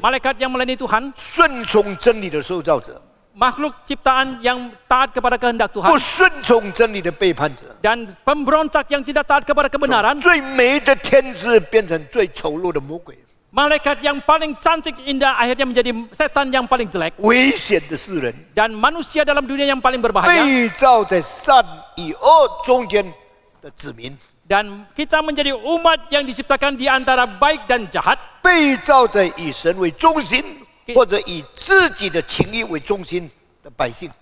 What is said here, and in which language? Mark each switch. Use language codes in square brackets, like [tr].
[id] Malaikat yang melayani Tuhan, [zh] 顺从真理的受造者， [id] makhluk ciptaan yang taat kepada kehendak [zh] 不 [id] Tuhan, [zh] 顺从真理的背叛者。 [id] dan pemberontak yang tidak taat kepada kebenaran. [zh] 最美的天使变成最丑陋的魔鬼， [id] Malaikat yang paling cantik indah akhirnya menjadi setan yang paling jelek. [zh] 危险的世人， [id] Dan manusia dalam dunia yang paling berbahaya. [zh] 被造在善与恶中间的子民， [id] Dan kita menjadi umat yang diciptakan di antara baik dan jahat. [zh] 被造在以神为中心或者以自己的情义为中心的百姓。